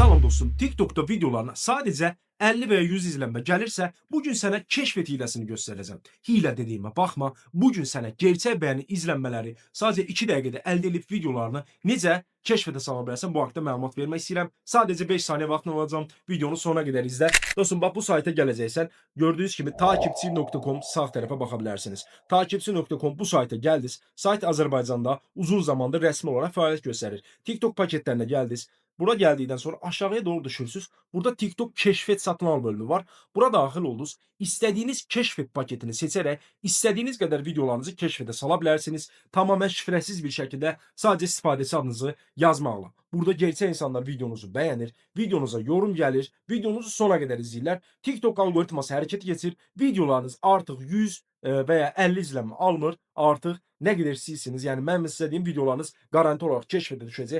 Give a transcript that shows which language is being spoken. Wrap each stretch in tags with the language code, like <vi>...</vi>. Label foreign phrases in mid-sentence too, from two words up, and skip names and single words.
<tr>dostum, TikTok'ta videolarına sadece 50 veya 100 izlenme gelirse bugün sana keşfet hilesini göstereceğim. Hile dediğime bakma. Bugün sana gerçek beğeni izlenmeleri sadece 2 dakikada elde edip videolarını</tr> <az>necə keşfete sala bilərsən bu haqqda məlumat vermək istəyirəm.</az> <tr>Sadece 5 saniye vaxtın olacağım. Videonun sonuna kadar izle. Dostum bak bu</tr> <az>sayta gələcəksən.</az> <tr>Gördüğünüz gibi takipçi.com sağ tarafa bakabilirsiniz. Takipçi.com bu sayta geldiniz.</tr> <az>Sayt Azərbaycanda uzun zamandır</az> <tr>resmi olarak</tr> <az>fəaliyyət göstərir.</az> <tr>TikTok paketlerine geldiniz. Bura geldikten sonra aşağıya doğru düşürsünüz. Burada TikTok keşfet satın al bölümü var.</tr> <az>Bura daxil oldunuz.</az> <tr>İstediğiniz keşfet paketini seçerek istediğiniz kadar videolarınızı keşfete</tr> <az>sala bilərsiniz.</az> <tr>Tamamen şifresiz bir şekilde sadece</tr> <az>istifadəçi adınızı yazmaqla. Burada gerçək insanlar videonuzu bəyənir, videonuza yorum gəlir, videonuzu</az> <tr>sona kadar</tr> <az>izləyirlər. TikTok algoritması hərəkət keçir. Videolarınız artıq</az> <tr>100 veya 50 izlenme</tr> <az>almır. Artıq nə qədər istəyirsiniz. Yəni mənim sizə deyim videolarınız</az> <tr>garanti olarak</tr> <az>keşfete düşəcək.</az>